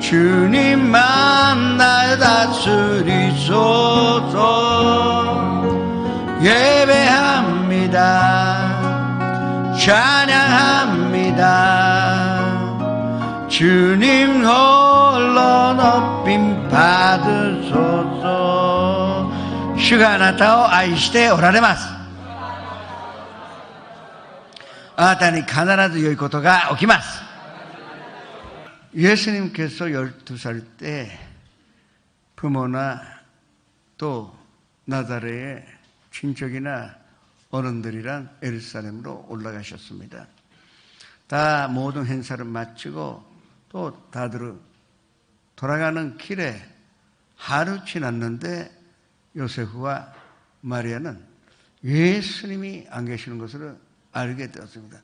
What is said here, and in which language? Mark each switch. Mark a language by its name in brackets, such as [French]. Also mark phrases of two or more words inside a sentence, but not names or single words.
[Korean] 주님만 날 다스리소서. 예배합니다. 찬양합니다. 주님 홀로 높임 받으소서. [Japanese] 주가 あなたを愛しておられます。あなたに必ず良いことが起きます。 [Korean] 예수님께서 12살 때 부모나 또 나사렛의 친척이나 어른들이랑 예루살렘으로 올라가셨습니다. 다 모든 행사를 마치고 또 다들 돌아가는 길에 하루 지났는데 요세프와 마리아는 예수님이 안 계시는 것을 알게 되었습니다.